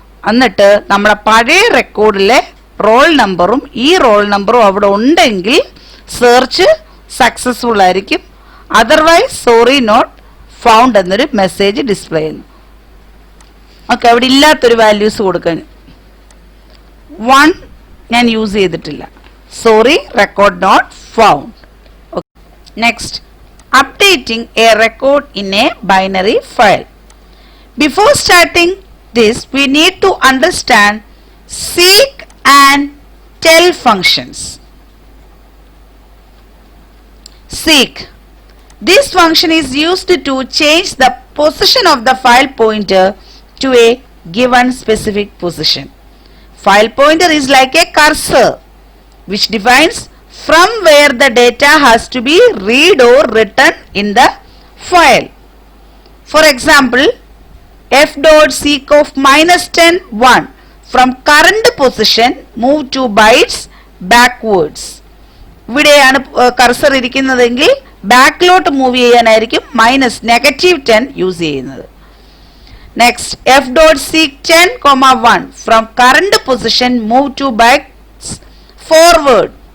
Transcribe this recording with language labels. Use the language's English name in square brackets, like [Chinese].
[Malayalam] എന്നിട്ട് നമ്മളെ പഴയ റെക്കോർഡിലെ റോൾ നമ്പറും ഈ റോൾ നമ്പറും അവിടെ ഉണ്ടെങ്കിൽ സെർച്ച് സക്സസ്ഫുൾ ആയിരിക്കും. അതർവൈസ് സോറി നോട്ട് ഫൗണ്ട് എന്നൊരു മെസ്സേജ് ഡിസ്പ്ലേ ചെയ്യുന്നു. ഓക്കെ, അവിടെ ഇല്ലാത്തൊരു വാല്യൂസ് കൊടുക്കാൻ 1 ഞാൻ യൂസ് ചെയ്തിട്ടില്ല. Sorry, record not found. [English] Next, updating a record in a binary file. Before starting this, we need to understand seek and tell functions. Seek. This function is used to change the position of the file pointer to a given specific position. File pointer is like a cursor which defines from where the data has to be read or written in the file. For example, f.seek of -10 1 from current position move 2 bytes backwards. [Malayalam] ഇവിടെയാണ് cursor ഇരിക്കുന്നതെങ്കിൽ ബാക്കിലോട്ട് move ചെയ്യാനായിരിക്കും -10 use ചെയ്യുന്നത്. [English] Next, f.seek 10, 1 from current position move 2 bytes forward.